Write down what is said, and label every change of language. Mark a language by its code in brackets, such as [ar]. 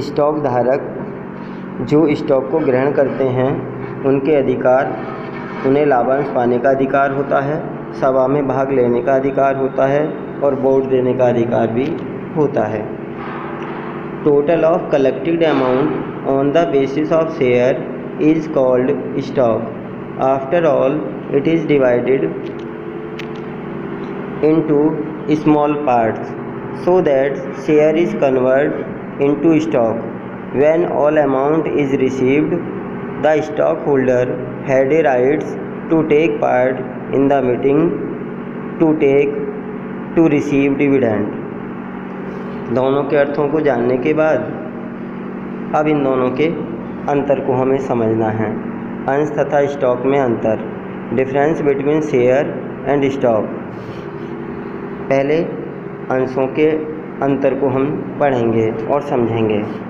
[hi] Stock धारक जो stock को ग्रहण करते हैं उनके अधिकार, उन्हें लाभांश पाने का अधिकार होता है, सभा में भाग लेने का अधिकार होता है और वोट देने का अधिकार भी होता है। [en] Total of collected amount on the basis of share is called stock. After all, it is divided into small parts so that share is converted into stock. When all amount is received, the stockholder had a rights to take part in the meeting to receive dividend. [hi] दोनों के अर्थों को जानने के बाद अब इन दोनों के अंतर को हमें समझना है। अंश तथा स्टॉक में अंतर, [en] Difference between share and stock. [hi] पहले अंशों के अंतर को हम पढ़ेंगे और समझेंगे।